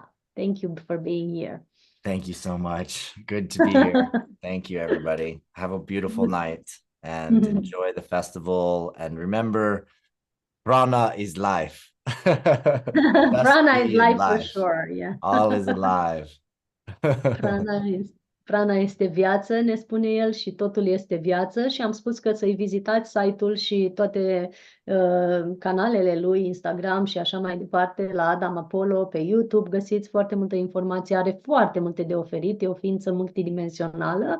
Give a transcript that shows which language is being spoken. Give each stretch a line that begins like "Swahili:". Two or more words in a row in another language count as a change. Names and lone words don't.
English: Thank you for being here. Thank you so much. Good to be here. Thank you, everybody. Have a beautiful night and enjoy the festival. And remember, Prana is life. Just Prana is be in life for life. sure. Yeah. All is alive.
Romanian: Prana este, prana este viață, ne spune el, și totul este viață și am spus că să-i vizitați site-ul și toate canalele lui, Instagram și așa mai departe, la Adam Apollo, pe YouTube, găsiți foarte multă informație, are foarte multe de oferit, e o ființă multidimensională.